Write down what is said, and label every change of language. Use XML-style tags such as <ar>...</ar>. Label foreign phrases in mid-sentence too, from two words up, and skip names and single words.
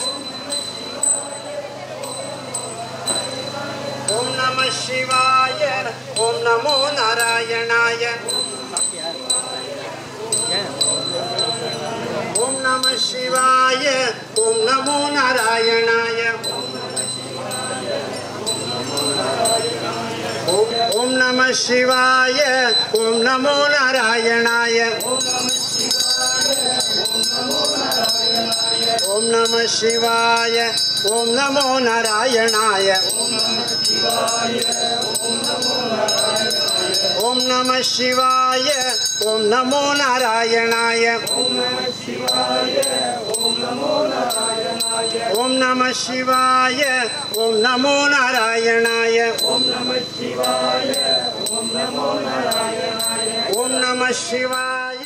<sa>ओम नमः शिवाय ओम नमो नारायणाय ओम नमः शिवाय ओम नमो नारायणाय ओम नमः शिवाय ओम नमो नारायणाय ओम नमः शिवाय ओम नमो नारायणाय ओम नमः शिवाय ओम नमो नारायणाय ओम नमः शिवाय ओम नमो नारायणाय ओम नमः शिवाय</sa>